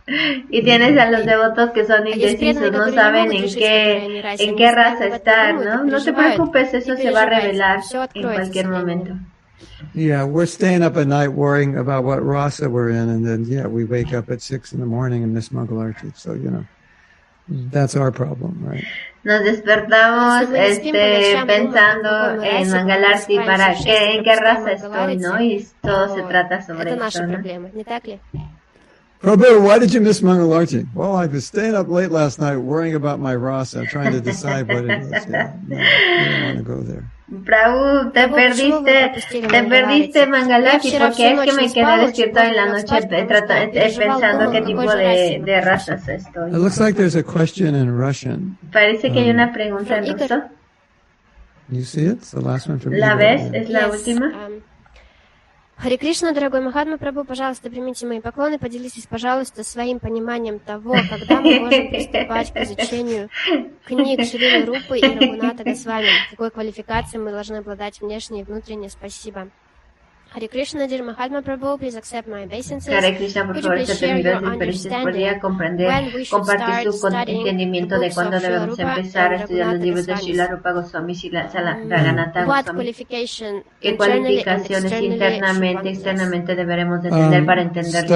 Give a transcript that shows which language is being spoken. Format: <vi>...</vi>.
<es>Y tienes a los devotos que son indecisos, no saben en qué raza estar, ¿no? No te preocupes, eso se va a revelar en cualquier momento.</es> <en>Yeah, we're staying up at night worrying about what rasa we're in, and then we wake up at 6 in the morning and miss Mangalarti. So that's our problem, right?</en> <es>Nos despertamos pensando en Mangalarti en qué raza estoy, ¿no? Y todo se trata sobre eso, ¿no?</es> <en>Prabhu, why did you miss Mangalarti? Well, I was staying up late last night worrying about my rasa, trying to decide what it is. Yeah, no, you don't want to go there.</en> <es>Prabhu, te perdiste Mangalarti porque es que me quedé despierto en la noche pensando qué tipo de razas estoy.</es> <en>It looks like there's a question in Russian.</en> <es>Parece que hay una pregunta en ruso.</es> <en>You see it? It's the last one from</en> <es>¿La ves? ¿Es la última?</es> <ru>Харе Кришна, дорогой Махатма Прабху, пожалуйста, примите мои поклоны, поделитесь, пожалуйста, своим пониманием того, когда мы можем приступать к изучению книг Шрилы Рупы и Рагунатха Госвами, какой квалификацией мы должны обладать внешне и внутренне. Спасибо.</ru> <en>Hare Krishna, dear Mahatma Prabhu, please accept my obeisances.</en> <es>Hare Krishna, por favor, acepte mis gracias. ¿Podría compartir su entendimiento de cuándo debemos empezar a estudiar los libros de Srila Rupa Goswami y Raghunath Goswami? ¿Qué cualificaciones internamente y externamente deberemos de tener para entenderlo?</es>